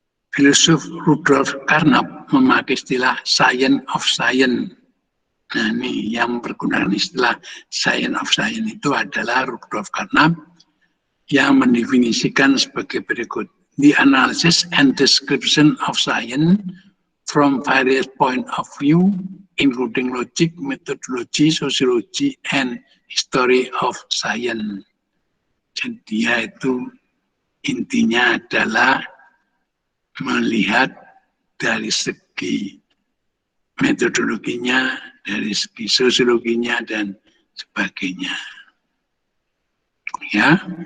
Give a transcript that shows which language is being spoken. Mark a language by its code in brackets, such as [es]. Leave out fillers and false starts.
[id] Filosof Rudolf Carnap memakai istilah science of science. Nah, ini yang menggunakan istilah science of science itu adalah Rudolf Carnap yang mendefinisikan sebagai berikut. [en] The analysis and description of science from various point of view, including logic, methodology, sociology, and history of science. [id] Jadi dia itu intinya adalah melihat dari segi metodologinya, dari segi sosiologinya, dan sebagainya. Ya.